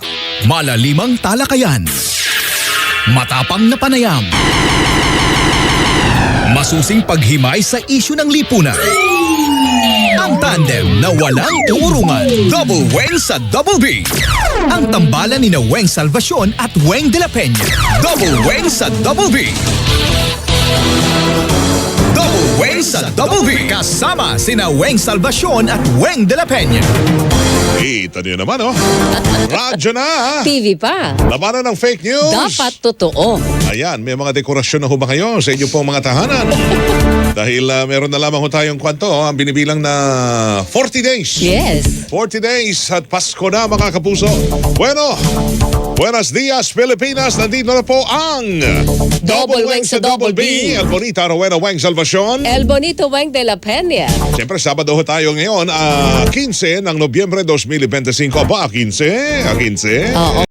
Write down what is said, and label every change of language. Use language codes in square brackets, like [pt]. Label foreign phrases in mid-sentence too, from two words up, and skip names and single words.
[tl] Malalimang talakayan. Matapang na panayam. Masusing paghimay sa isyu ng lipunan. Ang tanda tandem na walang urungan. Double Weng sa Double B. Ang tambalan ni na Weng Salvacion at Weng de la Peña. Double Weng sa Double B. Double Weng sa Double B. Kasama sina Weng Salvacion at Weng de la Peña. Ito niyo naman, oh. Radyo na. TV pa. Labanan ng [en] fake news. [tl] Dapat totoo. Ayan, may mga dekorasyon na ho ba kayo sa inyo pong mga tahanan? Dahil meron na lamang ho tayong kwanto, ang binibilang na 40 days. Yes. 40 days at Pasko na, mga kapuso. [es] Bueno, buenos dias, Pilipinas. [tl] Nandito na po ang Double Weng sa Double B. [es] El Bonita Rowena Weng Salvacion. El Bonito Weng de la Peña. [tl] Siyempre, Sabado ho tayo ngayon, 15 ng Nobyembre 2025. Ba, 15? 15? Oo.